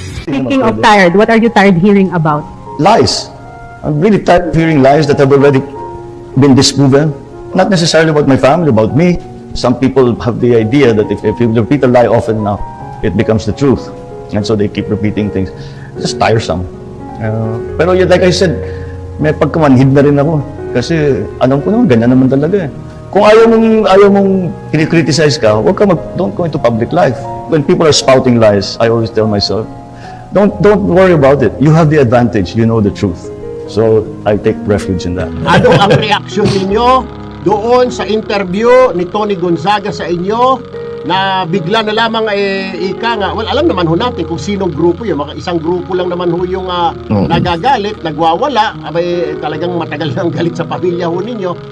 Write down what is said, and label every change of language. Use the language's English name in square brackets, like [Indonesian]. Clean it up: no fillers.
[English] Speaking of tired, what are you tired hearing about? Lies. I'm really tired of hearing lies that have already been disproven. Not necessarily about my family, about me. Some people have the idea that if you repeat a lie often enough, it becomes the truth. And so they keep repeating things. It's just tiresome. [Filipino] Pero yun, [English] like I said, [Filipino] may pagkamanhid na rin ako. Kasi alam ko naman, ganyan naman talaga eh. Kung ayaw mong kini-criticize ka, [English] don't go into public life. When people are spouting lies, I always tell myself, don't worry about it. You have the advantage. You know the truth. So I take refuge in that. [Filipino] Ano ang reaksyon ninyo doon sa interview ni Tony Gonzaga sa inyo na bigla na lamang ika nga, well, alam naman ho natin kung sinong grupo yun, mga isang grupo lang naman ho yung nagagalit, nagwawala, talagang matagal nang galit sa pamilya ho ninyo.